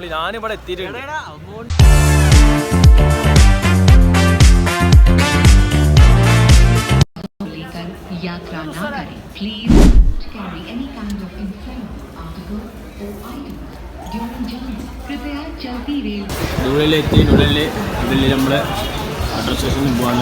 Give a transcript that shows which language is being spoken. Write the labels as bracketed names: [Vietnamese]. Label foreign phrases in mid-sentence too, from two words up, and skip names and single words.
[Malayalam] ഞാനിവിടെ എത്തിയിട്ടുണ്ട്. [Hindi] यात्रा ना करें. [English] Please carry any kind of inflammable article or item during journey. [Hindi] कृपया चलती रेल. [Malayalam] ന്യൂഡൽഹിയിലെത്തി. ന്യൂഡൽഹി നമ്മൾ മെട്രോ സ്റ്റേഷനിൽ പോവാണ്.